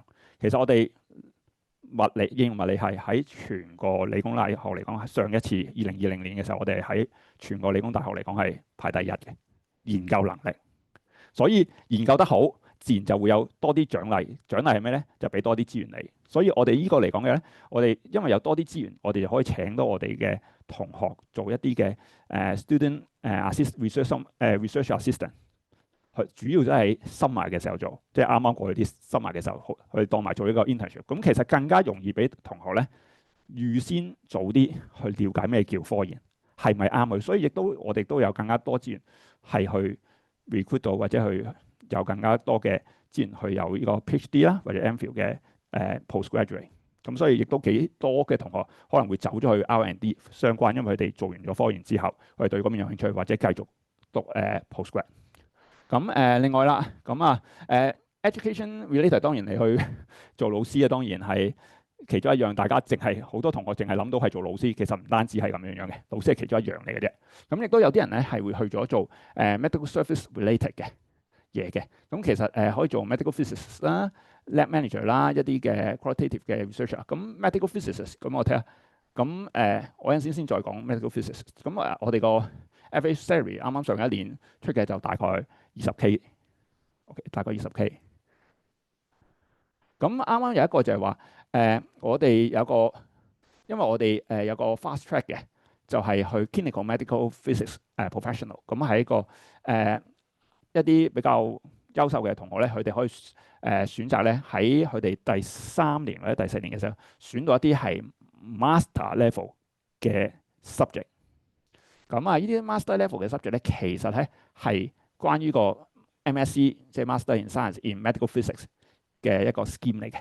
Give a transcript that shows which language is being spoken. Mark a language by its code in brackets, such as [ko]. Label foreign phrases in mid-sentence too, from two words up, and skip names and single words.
[yue] 其實我哋應用物理系喺全個理工大學嚟講，上一次2020年嘅時候，我哋喺全個理工大學嚟講係排第1嘅研究能力。所以研究得好，自然就會有多啲獎勵。獎勵係咩咧？就俾多啲資源你。所以我哋呢個嚟講嘅咧，我哋因為有多啲資源，我哋就可以請到我哋嘅同學做一啲嘅 [en] student research assistant。 [yue] 主要都係summer嘅時候做，即係啱啱過去啲summer嘅時候，去當埋做一個 internship。咁其實更加容易俾同學咧預先早啲去了解咩叫科研，係咪啱佢。所以我哋都有更加多資源係去 recruit 到，或者去有更加多嘅資源去有呢個 PhD 啦，或者 MPhil 嘅postgraduate。咁所以亦都幾多嘅同學可能會走咗去 R&D 相關，因為佢哋做完咗科研之後，佢哋對嗰邊有興趣，或者繼續讀postgrad。咁另外啦， [en] education related [yue] 當然你去做老師當然係其中一樣，大家淨係好多同學淨係諗到係做老師，其實唔單止係咁樣樣嘅，老師係其中一樣嚟嘅啫。咁亦都有啲人咧係會去咗做 [en] medical service related [yue] 嘅嘢嘅。咁其實可以做 [en] medical physicist [yue] 啦、 [en] lab manager [yue] 啦、一啲嘅 qualitative 嘅 researcher。 [en] 咁 medical physicist， [yue] 咁我睇下，咁我陣先再講 [en] medical physicist。 [yue] 咁我哋個 [en] average salary [yue] 啱啱上一年出嘅就大概 20K，OK， 大概 20K。咁啱啱有一個就係話，我哋有個，因為我哋有個 [en] fast track [yue] 嘅，就係去 [en] clinical medical physics professional。 [yue] 咁係一個一啲比較優秀嘅同學咧，佢哋可以選擇咧喺佢哋第3年或者第4年嘅時候，選到一啲係 [en] master level [yue] 嘅 subject。咁呢啲 [en] master level [yue] 嘅 subject 咧，其實咧係關於個 MSc， 即係 [en] Master in Science in Medical Physics [yue] 嘅一個 scheme 嚟嘅。